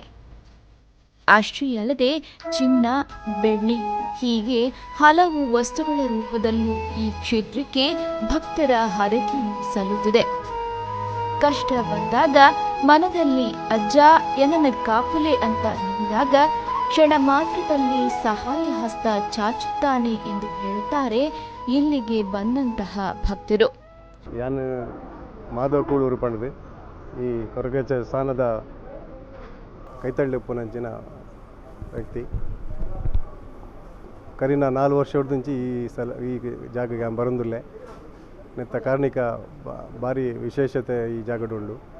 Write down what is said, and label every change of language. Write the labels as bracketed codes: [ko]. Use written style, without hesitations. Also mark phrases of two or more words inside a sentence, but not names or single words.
[kn] ಅಷ್ಟೇ ಅಲ್ಲದೆ ಚಿನ್ನ, ಬೆಳ್ಳಿ ಹೀಗೆ ಹಲವು ವಸ್ತುಗಳ ರೂಪದಲ್ಲೂ ಈ ಕ್ಷೇತ್ರಕ್ಕೆ ಭಕ್ತರ ಹರಕೆ ಸಲ್ಲುತ್ತಿದೆ. ಕಷ್ಟ ಬಂದಾಗ ಮನದಲ್ಲಿ [tcy] ಅಜ್ಜ ಎನ್ನ ಕಾಪುಲೆ [kn] ಅಂತ ನಿಂತಾಗ ಕ್ಷಣ ಮಾತ್ರದಲ್ಲಿ ಸಹಾಯ ಹಸ್ತ ಚಾಚುತ್ತಾನೆ ಎಂದು ಹೇಳುತ್ತಾರೆ ಇಲ್ಲಿಗೆ ಬಂದಂತಹ ಭಕ್ತರು. [tcy] ಯಾನ್ ಮಾಧವ ಕೂಳೂರು ಪಂಡದು ಈ ಕೊರಗಜ್ಜ ಸ್ಥಾನದ ಕೈತಳ್ಳಿ ಪುನಂಚಿನ ವ್ಯಕ್ತಿ. ಕರಿನ 4 ವರ್ಷ ಹೊಡೆದಿಂಚಿ ಈ ಜಾಗಗೆ ಬರಂದುಲ್ಲೆ ನೆತ್ತ ಕಾರ್ಣಿಕ ಭಾರಿ ವಿಶೇಷತೆ ಈ ಜಾಗಡುಂಡು.